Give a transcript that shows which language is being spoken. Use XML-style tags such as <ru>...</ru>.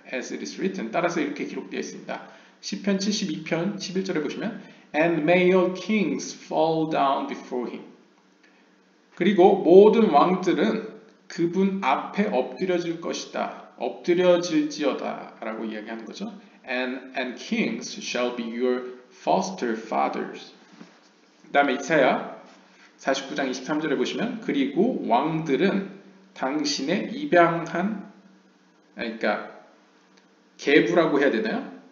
<en>As it is written,</en> <ko>따라서 이렇게 기록되어 있습니다. 시편 72편 11절에 보시면</ko> <en>And may all kings fall down before him.</en> <ko>그리고 모든 왕들은 그분 앞에 엎드려질 것이다. 엎드려질지어다 라고 이야기하는 거죠.</ko> <en>And kings shall be your foster fathers.</en> <ko>그 다음에 이사야 49장 23절에 보시면 그리고 왕들은 당신의 입양한, 그러니까 계부라고 해야 되나요?</ko>